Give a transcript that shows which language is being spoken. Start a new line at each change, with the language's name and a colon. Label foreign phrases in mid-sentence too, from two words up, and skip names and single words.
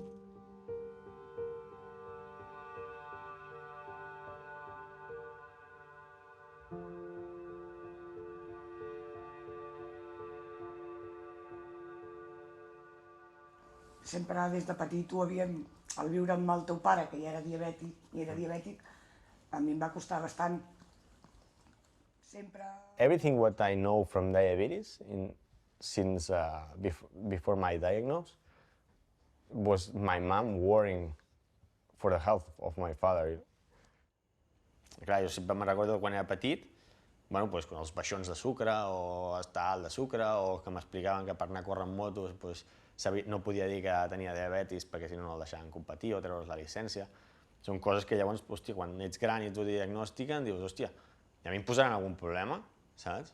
Catalan: Sempre des de petit ho havíem, al viure amb el teu pare, que ja era diabètic, a mi em va costar bastant. Sempre...
English: Everything what I know from diabetes since before my diagnosis was my mom worrying for the health of my father.
Catalan: Clar, jo sempre me'n recordo quan era petit, bueno, pues, els baixons de sucre o estar alt de sucre o que m'explicaven que per anar a córrer amb motos pues, no podia dir que tenia diabetis perquè si no el deixaven competir o treure's la llicència. Són coses que llavors, hòstia, quan ets gran i t'ho diagnostiquen, dius, hòstia, i a mi em posaran algun problema, saps?